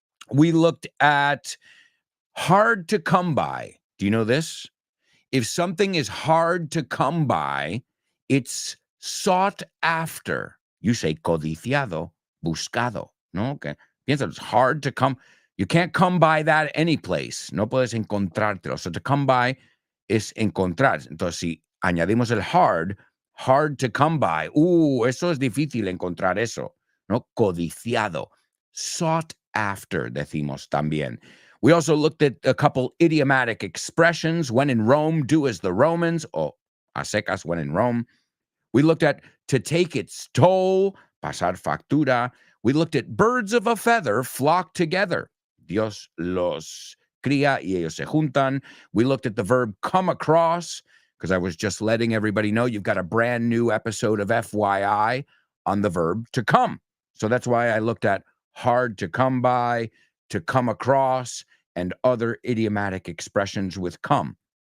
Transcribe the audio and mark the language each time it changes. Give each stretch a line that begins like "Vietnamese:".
English: We looked at hard to come by. Do you know this? If something is hard to come by, it's sought after. You say
Spanish: codiciado, buscado, ¿no? Que Piensa,
English: it's hard to come. You can't come by that any place.
Spanish: No puedes encontrártelo.
English: So to come by
Spanish: es encontrar. Entonces, si añadimos el
English: hard to come by.
Spanish: Eso es difícil encontrar eso. ¿No? Codiciado.
English: Sought after,
Spanish: decimos también.
English: We also looked at a couple idiomatic expressions. When in Rome, do as the Romans.
Spanish: O a secas,
English: when in Rome. We looked at to take its toll,
Spanish: pasar factura.
English: We looked at birds of a feather flock together.
Spanish: Dios los cría y ellos se juntan.
English: We looked at the verb come across, because I was just letting everybody know you've got a brand new episode of FYI on the verb to come. So that's why I looked at hard to come by, to come across, and other idiomatic expressions with come.